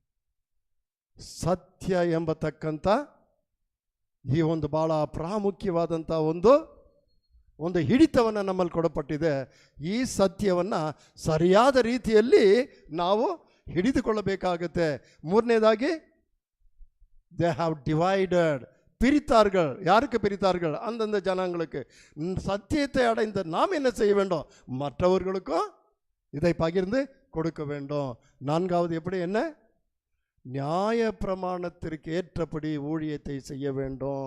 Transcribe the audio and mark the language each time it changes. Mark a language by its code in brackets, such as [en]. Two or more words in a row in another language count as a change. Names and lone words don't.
[kn] ಸತ್ಯ ಎಂಬತಕ್ಕಂಥ ಈ ಒಂದು ಭಾಳ ಪ್ರಾಮುಖ್ಯವಾದಂಥ ಒಂದು ಹಿಡಿತವನ್ನು ನಮ್ಮಲ್ಲಿ ಕೊಡಲ್ಪಟ್ಟಿದೆ. ಈ ಸತ್ಯವನ್ನು ಸರಿಯಾದ ರೀತಿಯಲ್ಲಿ ನಾವು ಹಿಡಿದುಕೊಳ್ಳಬೇಕಾಗತ್ತೆ. ಮೂರನೇದಾಗಿ, [en] They have divided. [ta] பிரித்தார்கள். யாருக்கு பிரித்தார்கள்? அந்தந்த ஜனங்களுக்கு. சத்தியத்தை அடைந்த நாம் என்ன செய்ய வேண்டும்? மற்றவர்களுக்கும் இதை பகிர்ந்து கொடுக்க வேண்டும். 4வது எப்படி? என்ன? நியாய பிரமாணத்திற்கு ஏற்றபடி ஊழியத்தை செய்ய வேண்டும்.